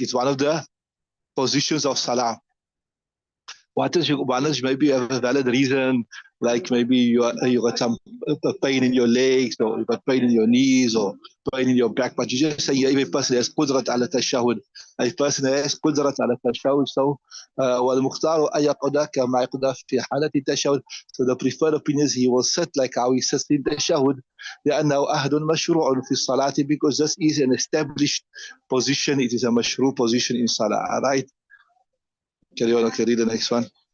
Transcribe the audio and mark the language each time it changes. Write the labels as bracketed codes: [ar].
[en] It's one of the positions of salah. What is one is maybe you have a valid reason, like maybe you got some pain in your legs, or you got pain in your knees, or pain in your back. But you just say every person has qudrat ala tashahud. A person has qudrat ala tashahud. [ar] So والمختار أن يقعد كما يقعد في حالة التشهد. [en] So the preferred opinion is he will sit like how he sits in tashahud. [ar] لأنه أحد مشروع في الصلاة [en] because this is an established position. It is a mashru' position in salah. Right? Carry on. Okay, read the next one.